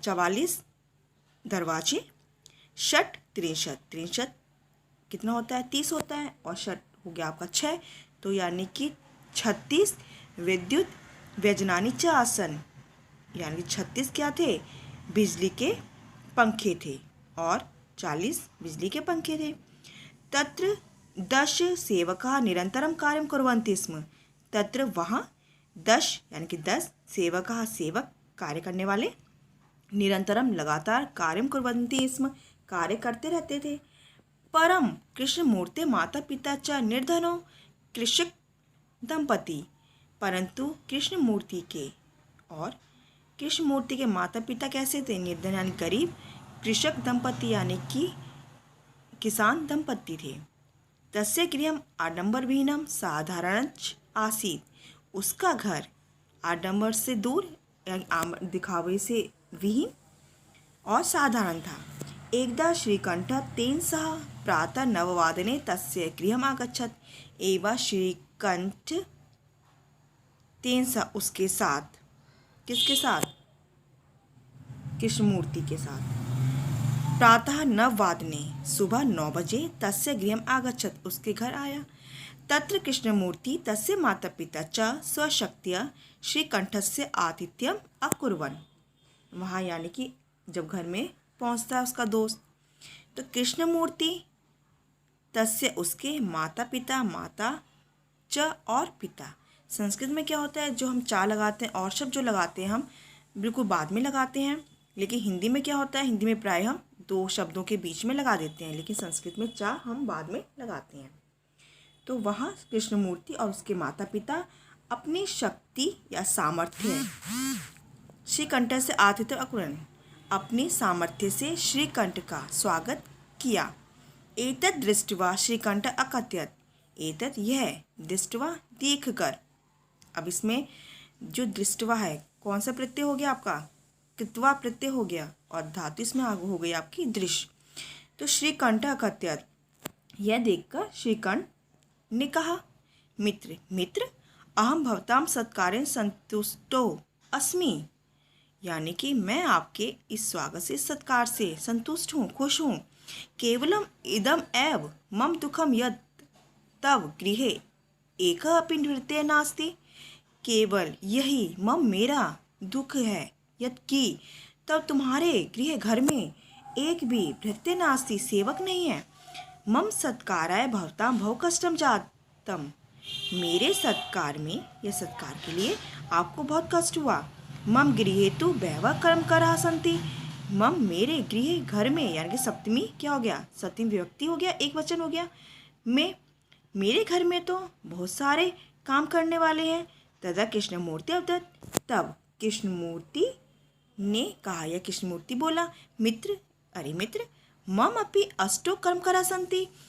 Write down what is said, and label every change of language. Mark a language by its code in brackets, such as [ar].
[hi] 44 दरवाजे। षट 63, 63 कितना होता है, 30 होता है, और षट हो गया आपका 6, तो यानी कि 36 [sa] विद्युत व्यजनानि च आसन, [hi] यानी कि 36 क्या थे, बिजली के पंखे थे, और 40 बिजली के पंखे थे। [sa] तत्र 10 सेवकाः निरंतरं कार्यं कुर्वन्ति स्म। [hi] तत्र वहाँ 10 यानी कि 10 सेवकाः, सेवक कार्य करने वाले, निरंतरम लगातार, [sa] कार्यं कुर्वन्ति स्म [hi] कार्य करते रहते थे। [sa] परम कृष्णमूर्ते माता पिता च निर्धनो कृषक दंपति। [hi] परंतु कृष्णमूर्ति के और कृष्णमूर्ति के माता पिता कैसे थे, निर्धन यानी गरीब, कृषक दंपति यानी कि किसान दंपति थे। [sa] तस्य गृहम् आडंबरविहीनम साधारणञ्च आसीत्। [hi] उसका घर आडंबर से दूर यानी दिखावे से विहीन और साधारण था। [sa] एकदा श्रीकंठ तेन सह प्रातः 9 तस्य गृहम् आगच्छत्। [hi] एवं श्रीकंठ तेन सह, उसके साथ, किसके साथ, कृष्णमूर्ति के साथ, प्रातः 9 सुबह 9 बजे, [sa] तस्य गृहम् आगच्छत्, [hi] उसके घर आया। [sa] तत्र कृष्णमूर्ति तस्य माता पिता च स्वशक्त्या श्रीकंठस्य आतिथ्यम् अकुर्वन्। [hi] वहाँ यानी कि जब घर में पहुँचता है उसका दोस्त, तो कृष्णमूर्ति तस्य, उसके, माता पिता, माता च और पिता। संस्कृत में क्या होता है, जो हम चा लगाते हैं और शब्द जो लगाते हैं हम बिल्कुल बाद में लगाते हैं, लेकिन हिंदी में क्या होता है, हिंदी में प्राय हम 2 शब्दों के बीच में लगा देते हैं, लेकिन संस्कृत में चा हम बाद में लगाते हैं। तो वहाँ कृष्णमूर्ति और उसके माता पिता अपनी शक्ति या सामर्थ्य श्रीकंठ से आतिथ्य अकुर्वन्, अपने सामर्थ्य से श्रीकंठ का स्वागत किया। [sa] एतत् दृष्ट्वा श्रीकंठ अकथयत्। [hi] एतत् यह, दृष्ट्वा देखकर। अब इसमें जो दृष्ट्वा है, कौन सा प्रत्यय हो गया आपका, कृत्वा प्रत्यय हो गया, और धातु इसमें आगे हो गई आपकी दृश्य। तो श्रीकंठ अकथयत्, यह देखकर श्रीकंठ ने कहा, [sa] मित्र मित्र, अहम भवतां सत्कारेण संतुष्टो अस्मि। [hi] यानी कि मैं आपके इस स्वागत से, सत्कार से संतुष्ट हूँ, खुश हूँ। [sa] केवलम इदम एव मम दुखम यत् तव गृहे एकः अपि नृत्य नास्ति। [hi] केवल यही मम, मेरा दुख है, यत् कि तब तुम्हारे गृह, घर में एक भी भृत्य नास्ति, सेवक नहीं है। [sa] मम सत्काराय भवतां बहु कष्टम जातम। [hi] मेरे सत्कार में, या सत्कार के लिए आपको बहुत कष्ट हुआ। [sa] मम गृहे तु बहवः कर्मकराः सन्ति। [hi] मम, मेरे गृह, घर में, यानी कि सप्तमी क्या हो गया, सप्तमी विभक्ति हो गया, एक वचन हो गया, में मेरे घर में तो बहुत सारे काम करने वाले हैं। तदा कृष्णमूर्ति अवदत्। तब कृष्णमूर्ति ने कहा या कृष्णमूर्ति बोला, मित्र, अरे मित्र, [sa] मम अपि अष्टो कर्मकरा सन्ति।